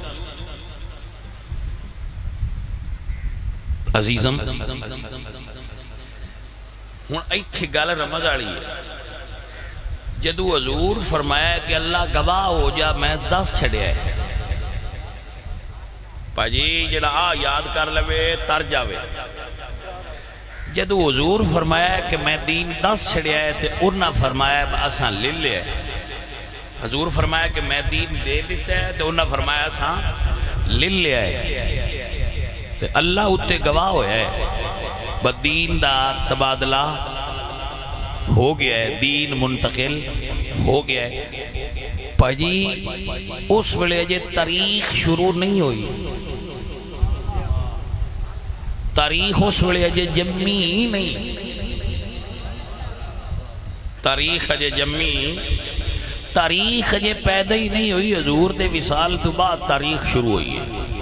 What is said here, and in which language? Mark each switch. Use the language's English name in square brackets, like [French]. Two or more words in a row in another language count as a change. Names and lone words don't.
[Punjabi] عزیزم ہوں ایتھے گل رمز آڑی ہے، جدو حضور فرمایا کہ اللہ گواہ ہو جا میں دس چھڑیا ہے، پاجی جڑا یاد کر لوے تر جاوے۔ جدو حضور فرمایا کہ میں دین دس چھڑیا ہے تے انہاں فرمایا اساں لے لیا ہے۔ حضور فرمایا کہ میں دین دے دیتا ہے تے انہاں فرمایا اساں لے لیا ہے، تے اللہ اتے گواہ ہویا ہے۔ دین دا تبادلہ ہو گیا ہے، دین منتقل ہو گیا ہے۔ پاجی اس ویلے جے تاریخ شروع نہیں ہوئی، تاریخ اس ویلے جے جمی ہی نہیں، تاریخ جے جمی، تاریخ جے پیدا ہی نہیں ہوئی، حضور دے وصال تو بعد تاریخ شروع ہوئی ہے۔